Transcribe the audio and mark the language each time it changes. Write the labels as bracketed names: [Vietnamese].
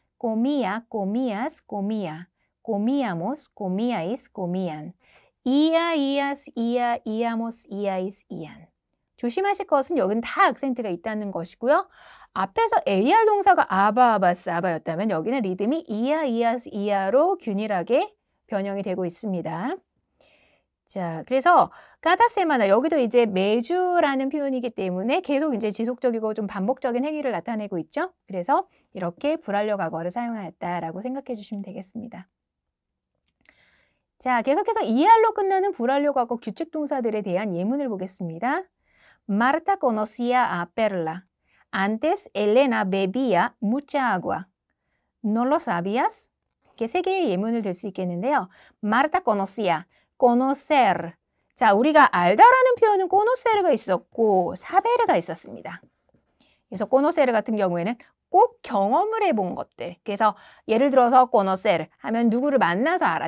[Spanish] comía, comías, comía. comíamos, comíais, comían. ia, ias, ia, iamos, iais, ian. [Korean] 조심하실 것은 여기는 다 악센트가 있다는 것이고요. 앞에서 AR 동사가 아바, 아바스, 아바였다면 여기는 리듬이 이아, 이아스, 이아로 균일하게 변형이 되고 있습니다. 자, 그래서 까다세마나 여기도 이제 매주라는 표현이기 때문에 계속 이제 지속적이고 좀 반복적인 행위를 나타내고 있죠. 그래서 이렇게 불완료 과거를 사용하였다라고 생각해 주시면 되겠습니다. 자, 계속해서 ER로 끝나는 불완료 과거 규칙 동사들에 대한 예문을 보겠습니다. [Spanish] Marta conocía a Perla. Antes Elena bebía mucha agua. ¿No lo sabías? [Korean] 이렇게 3개의 예문을 들 수 있겠는데요. [Spanish] Marta conocía. conocer. [Korean] 자, 우리가 알다라는 표현은 conocer가 있었고 사베르가 있었습니다. 그래서 conocer 같은 경우에는 꼭 경험을 해본 것들. 그래서 예를 들어서 conocer 하면 누구를 만나서 알아.